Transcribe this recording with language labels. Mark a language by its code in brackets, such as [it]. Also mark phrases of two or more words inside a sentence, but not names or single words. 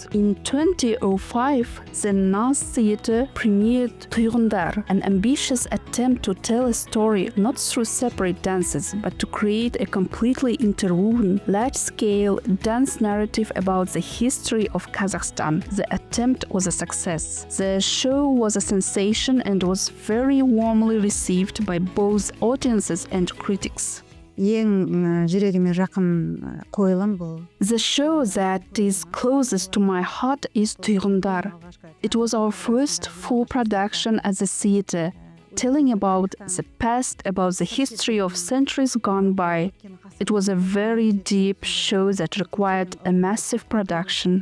[en] In 2005, the Nance Theater premiered Tuyğundar, an ambitious attempt to tell a story not through separate dances, but to create a completely interwoven, large-scale dance narrative about the history of Kazakhstan. The attempt was a success. The show was a sensation and was very warmly received by both audiences and critics. [kk] Ең жүрегіме жақын қойылым бұл. [en] The show that is closest to my heart is Tuyğundar. It was our first full production at the theater, telling about the past, about the history of centuries gone by. It was a very deep show that required a massive production.